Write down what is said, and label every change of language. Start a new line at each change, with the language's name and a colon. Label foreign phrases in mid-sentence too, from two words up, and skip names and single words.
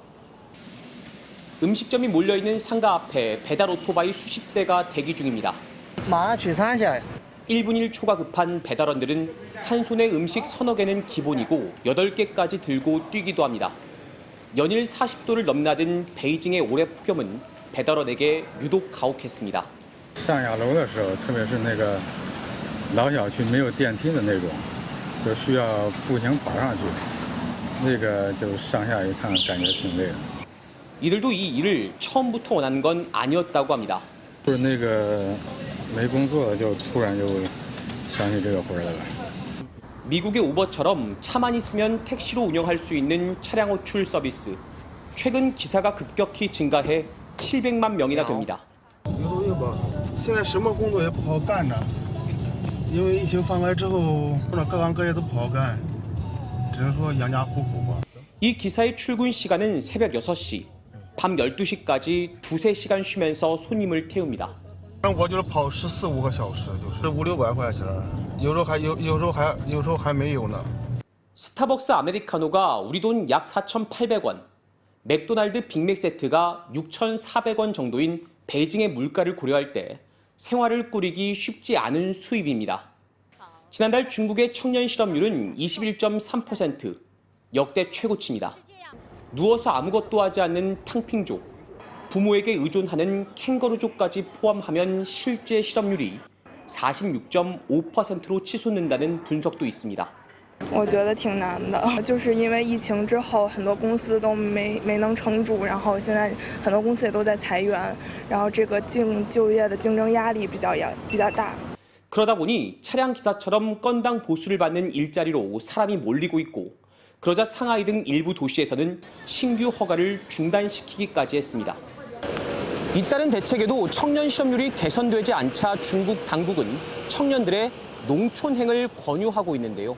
Korean: 음식점이 몰려있는 상가 앞에 배달 오토바이 수십 대가 대기 중입니다. 1분 1초가 급한 배달원들은 한 손에 음식 서너 개는 기본이고 8개까지 들고 뛰기도 합니다. 연일 40도를 넘나든 베이징의 올해 폭염은 배달원에게 유독 가혹했습니다.
Chinese: 上下楼的时候，特别是那个老小区没有电梯的那种，就需要步行爬上去，那个就上下一趟感觉挺累的。
Korean: 이들도 이 일을 처음부터 원한 건 아니었다고 합니다.
Chinese: 就是那个没工作了，就突然就想起这个活儿来了。
Korean: 미국의 우버처럼 차만 있으면 택시로 운영할 수 있는 차량 호출 서비스. 최근 기사가 급격히 증가해 700만 명이나 됩니다.
Chinese: 现在什么工作也不好干呢，因为疫情放开之后，各行各业都不好干，只能说养家糊口吧。
Korean: 이 기사의 출근 시간은 새벽 6시, 밤 12시까지 두세 시간 쉬면서 손님을 태웁니다.
Chinese: 我就是跑14、15个小时，就是5、600块钱，有时候还没有呢。
Korean: 스타벅스 아메리카노가 우리 돈 약 4,800원, 맥도날드 빅맥 세트가 6,400원 정도인 베이징의 물가를 고려할 때 생활을 꾸리기 쉽지 않은 수입입니다. 지난달 중국의 청년 실업률은 21.3%, 역대 최고치입니다. 누워서 아무것도 하지 않는 탕핑족, 부모에게 의존하는 캥거루족까지 포함하면 실제 실업률이 46.5%로 치솟는다는 분석도 있습니다.
Chinese: 我觉得挺难的，就是因为疫情之后，很多公司都没能撑住，然后现在很多公司也都在裁员，然后这个就业的竞争压力比较大。
Korean: 그러다 보니 차량 기사처럼 건당 보수를 받는 일자리로 사람이 몰리고 있고, 그러자 상하이 등 일부 도시에서는 신규 허가를 중단시키기까지 했습니다. 잇따른 대책에도 청년 실업률이 개선되지 않자 중국 당국은 청년들의 농촌행을 권유하고 있는데요.